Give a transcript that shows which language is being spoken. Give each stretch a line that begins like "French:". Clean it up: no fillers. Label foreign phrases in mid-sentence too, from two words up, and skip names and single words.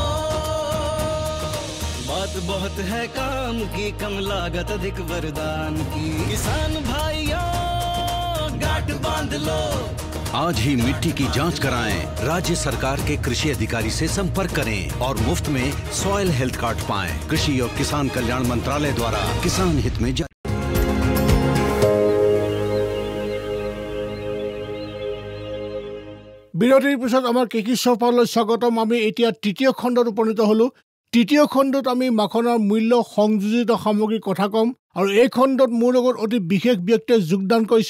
Hindi: बात बहुत है काम की, कम लागत अधिक वरदान की, किसान भाइयों गांठ बांध लो। आज ही मिट्टी की जांच कराएं, राज्य सरकार के कृषि अधिकारी से संपर्क करें और मुफ्त में सॉइल हेल्थ कार्ड पाएं। कृषि और किसान कल्याण मंत्रालय द्वारा किसान हित में जारी।
Assamese: বিৰতিৰ পিছত আমাৰ কৃষি চৌপাললৈ স্বাগতম। আমি এতিয়া তৃতীয় খণ্ডত উপনীত হ'লোঁ। তৃতীয় খণ্ডত আমি মাখনাৰ মূল্য সংযোজিত সামগ্ৰীৰ কথা ক'ম আৰু এই খণ্ডত মোৰ লগত অতি বিশেষ ব্যক্তিয়ে যোগদান কৰিছে।